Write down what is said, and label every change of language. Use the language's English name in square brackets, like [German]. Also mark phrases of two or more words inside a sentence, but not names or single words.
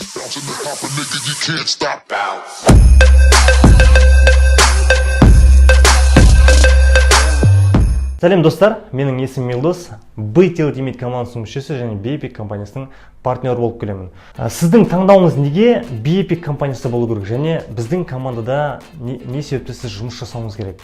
[English] bouncing and hopping, nigga, you can't stop. Bounce. [Kazakh] Сәлем достар, менің есімім Милдос, BT Ultimate командасының мүшесі және BEPIC компаниясының партнері болып келемін. Сіздің таңдауыңыз неге BEPIC компаниясы болу керек және біздің командада не себепті сіз жұмыс жасауыңыз керек?